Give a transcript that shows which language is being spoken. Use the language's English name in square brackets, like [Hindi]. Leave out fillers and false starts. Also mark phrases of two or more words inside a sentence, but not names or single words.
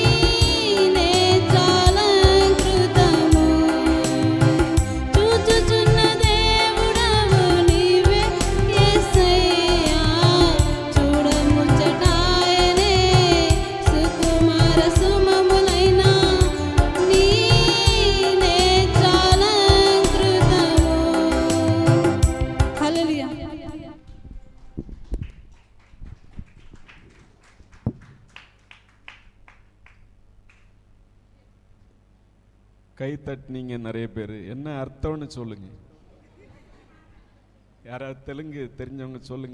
[Telugu] నేత్రాలంకృతము చూచుచున్న దేవుడవు నీవే యేసయ్యా చూడముచ్చటాయనే సుకుమార సుమములైన నీ నేత్రాలంకృతము హల్లెలూయా. [Tamil] கை தட்டினீங்க நிறைய பேர். என்ன அர்த்தம்னு சொல்லுங்க. யாராவது தெலுங்கு தெரிஞ்சவங்க சொல்லுங்க.